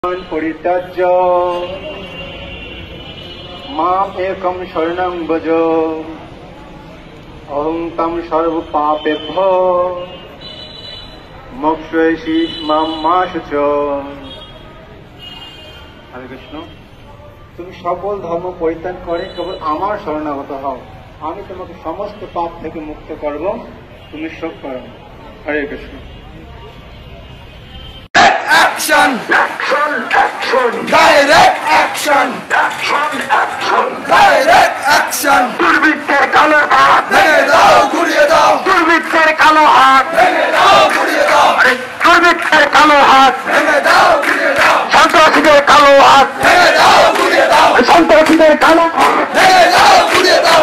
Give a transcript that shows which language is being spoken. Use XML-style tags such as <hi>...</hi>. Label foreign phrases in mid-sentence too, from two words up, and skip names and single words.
<sa>परित्यज्य माम् एकं शरणं भज अहं तं सर्वपापेभ्यो मोक्षयसि मां मा शुच। हरे कृष्ण।</sa> <bn>তুমি সকল ধর্ম পরিত্যাগ করে কেবল আমার শরণাগত হও, আমি তোমাকে সমস্ত পাপ থেকে মুক্ত করব, তুমি শোক করো। হরে কৃষ্ণ।</bn> <en>Action! Action! Action! Direct action! Action! Action! Direct action!</en> <bn>দুর্বৃত্তের কালো হাত ভেঙে দাও, ঘুরিয়ে দাও। দুর্বৃত্তের কালো হাত ভেঙে দাও, ঘুরিয়ে দাও। দুর্বৃত্তের কালো হাত ভেঙে দাও, ঘুরিয়ে দাও। সন্ত্রাসীদের কালো হাত ভেঙে দাও, ঘুরিয়ে দাও। সন্ত্রাসীদের কালো হাত ভেঙে দাও, ঘুরিয়ে দাও।</bn>